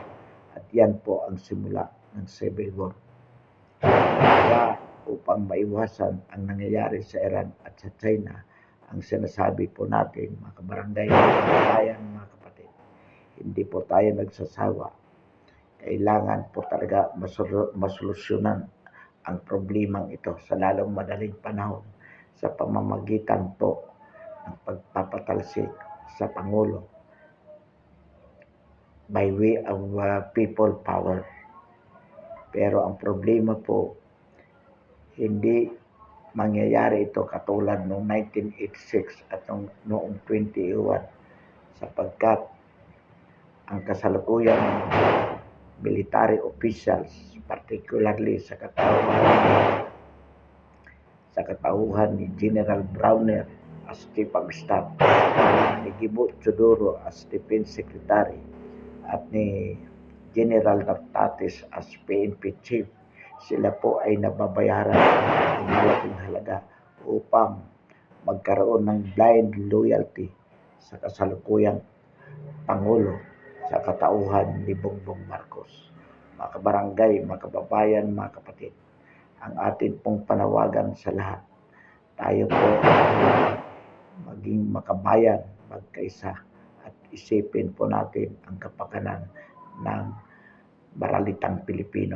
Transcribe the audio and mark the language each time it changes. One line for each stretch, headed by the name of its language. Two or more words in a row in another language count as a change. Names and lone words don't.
Filipino: At yan po ang simula ng civil war. Kaya upang maiwasan ang nangyayari sa Iran at sa China, ang sinasabi po natin, mga kabarangay, mga kababayan, mga kapatid, hindi po tayo nagsasawa. Kailangan po talaga masolusyonan ang problemang ito sa lalong madaling panahon sa pamamagitan po ng pagpapatalsik sa Pangulo
English: by way of people power.
Filipino: Pero ang problema po, hindi mangyayari ito katulad noong 1986 at noong 2021 sapagkat ang kasalukuyang
English: military officials, particularly
Filipino: sa katauhan ni General Browner
English: as Chief of Staff,
Filipino: ni Gibo Chodoro
English: as Defense Secretary,
Filipino: at ni General Nartates
English: as PNP Chief,
Filipino: sila po ay nababayaran ng malaking halaga upang magkaroon ng
English: blind loyalty
Filipino: sa kasalukuyang Pangulo sa katauhan ni Bongbong Marcos. Mga kabarangay, mga kababayan, mga kapatid, ang atin pong panawagan sa lahat, tayo po maging makabayan, magkaisa, at isipin po natin ang kapakanan ng maralitang Pilipino.